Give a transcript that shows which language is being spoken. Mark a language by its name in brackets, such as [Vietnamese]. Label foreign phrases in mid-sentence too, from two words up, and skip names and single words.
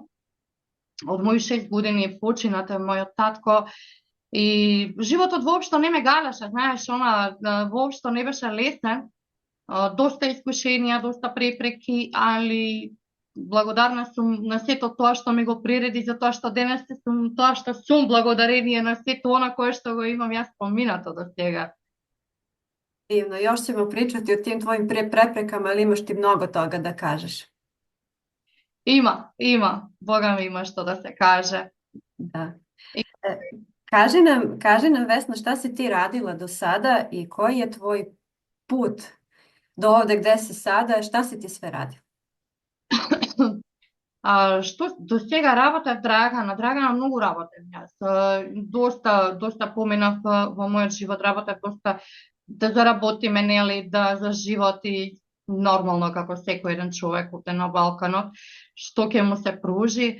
[Macedonian] Од мои 6 години починат е мојот татко и животот воопшто не ме галеше, знаеш, воопшто не беше лесен. Доста искушенија, доста препреки, али благодарна сум на сето тоа што ми го приреди, затоа што денес сум тоа што сум, благодарение на сето она кое што го имам јас поминато до сега. [Serbian] Divno, još ćemo pričati o tim tvojim preprekama, ali imaš ti mnogo toga da kažeš. [Macedonian] Има, Бога ми има што да се каже. [Serbian] Da. Kaži nam Vesna, šta si ti radila do sada i koji je tvoj put do ovde gde si sada, šta si ti sve radila? [Macedonian] Што до сега работев Драгана многу работев јас. Доста поменав во мојот живот, работев доста да заработиме, нели, да заживоти нормално како секој еден човек овде на Балканот, што ќе му се пружи.